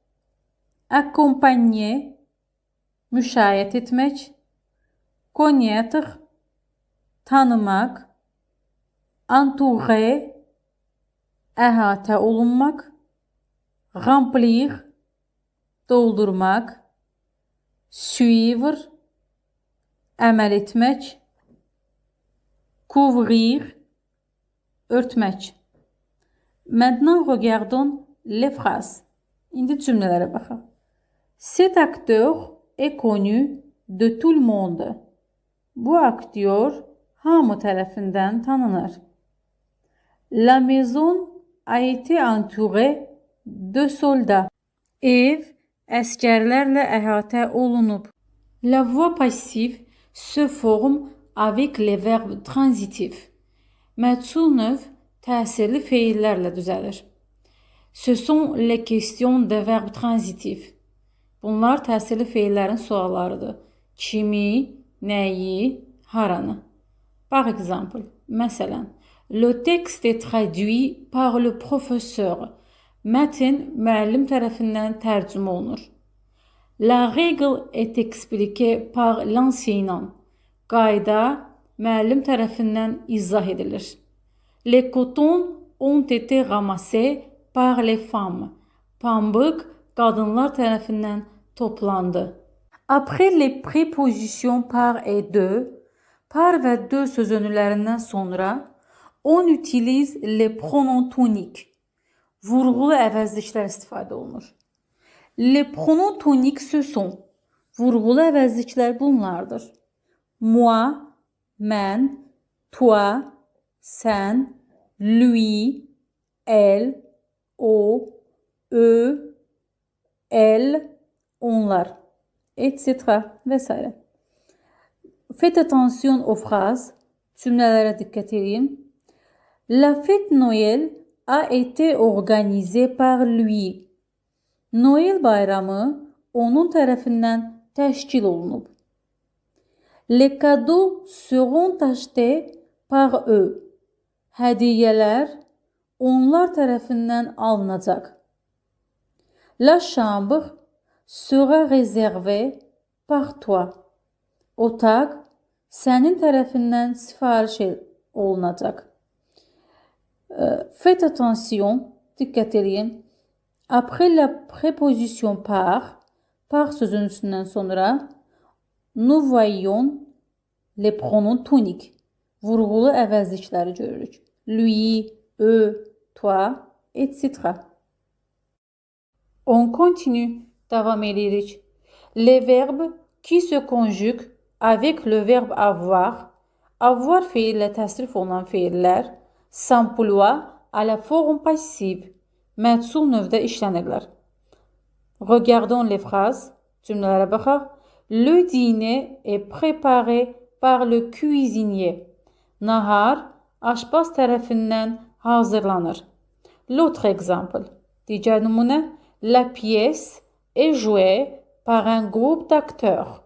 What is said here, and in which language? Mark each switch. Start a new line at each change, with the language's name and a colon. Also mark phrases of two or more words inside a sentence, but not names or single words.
Azerbaijani: accompagner, müşayiət etmək, connaître, tanımaq, entourer, əhatə olunmaq, remplir, doldurmaq, suivre, əməl etmək, couvrir, örtmək.
French: Maintenant, regardons les phrases.
Azerbaijani: İndi cümlələrə baxaq.
French: Cet acteur est connu de tout le monde.
Azerbaijani: Bu aktyor hamı tərəfindən tanınır.
French: La maison a été entourée de soldats.
Azerbaijani: Ev əskərlərlə əhatə olunub.
French: La voix passive se forme avec les verbes transitifs.
Azerbaijani: Məchul növ təsirli feillərlə düzəlir.
French: Ce sont les questions de verbes transitifs.
Azerbaijani: Bunlar təsirli feillərin suallarıdır. Kimi, nəyi, haranı.
French: Par exemple, məsələn, le texte est traduit par le professeur.
Azerbaijani: Mətn müəllim tərəfindən tərcümə olunur.
French: La règle est expliquée par l'enseignant.
Azerbaijani: Qayda müəllim tərəfindən izah edilir.
French: Les cotons ont été ramassés par les femmes.
Azerbaijani: Pambıq qadınlar tərəfindən toplandı.
French: Après les prépositions par et de,
Azerbaijani: par və de sözünülərindən sonra,
French: on utilise les pronoms toniques.
Azerbaijani: Vurğulu əvəzliklər istifadə olunur.
French: Les pronoms toniques ce sont.
Azerbaijani: Vurğulu əvəzliklər bunlardır.
French: Moi, mən, toi, sən, lui, elle, o, eux, elle, onlar, etc. vs. Faites attention aux phrases.
Azerbaijani: Cümlələrə diqqət edin.
French: La fête Noël a été organisée par lui.
Azerbaijani: Noel bayramı onun tərəfindən təşkil olunub.
French: Les cadeaux seront achetés par eux.
Azerbaijani: Hədiyyələr onlar tərəfindən alınacaq.
French: La chambre sera réservée par toi.
Azerbaijani: Otaq sənin tərəfindən sifariş olunacaq.
French: Faites attention,
Azerbaijani: diqqət edin.
French: Après la préposition par
Azerbaijani: sözünün üstündən sonra
French: nous voyons les pronoms toniques.
Azerbaijani: Vurğulu əvəzlikləri görürük.
French: Lui, eux, toi, etc. On continue.
Azerbaijani: Davam edirik.
French: Les verbes qui se conjuguent avec le verbe avoir.
Azerbaijani: Avoir feillə təsrif olunan feillər
French: s'emploient à la forme passive.
Azerbaijani: Məhsul növdə işlənirlər.
French: Regardons les phrases.
Azerbaijani: Cümlələrə baxaq.
French: Le dîner est préparé par le cuisinier.
Azerbaijani: Nahar aşpaz tərəfindən hazırlanır.
French: L'autre exemple.
Azerbaijani: Digər nümunə.
French: La pièce est jouée par un groupe d'acteurs.